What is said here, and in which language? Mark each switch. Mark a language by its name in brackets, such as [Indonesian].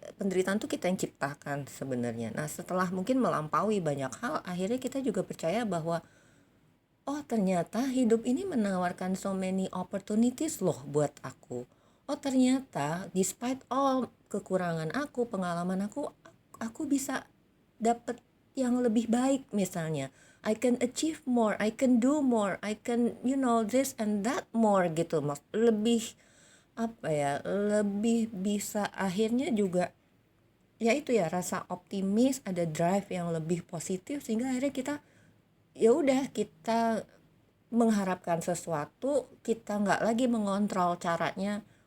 [Indonesian] Penderitaan tuh kita yang ciptakan sebenarnya. Nah setelah mungkin melampaui banyak hal, akhirnya kita juga percaya bahwa oh ternyata hidup ini menawarkan [English] so many opportunities [Indonesian] loh buat aku. Oh ternyata [English] despite all [Indonesian] kekurangan aku, pengalaman aku bisa dapet yang lebih baik misalnya. [English] I can achieve more, I can do more, I can this and that more [Indonesian] gitu. Lebih apa ya, lebih bisa akhirnya juga ya itu ya, rasa optimis, ada drive yang lebih positif, sehingga akhirnya kita ya udah, kita mengharapkan sesuatu, kita nggak lagi mengontrol caranya.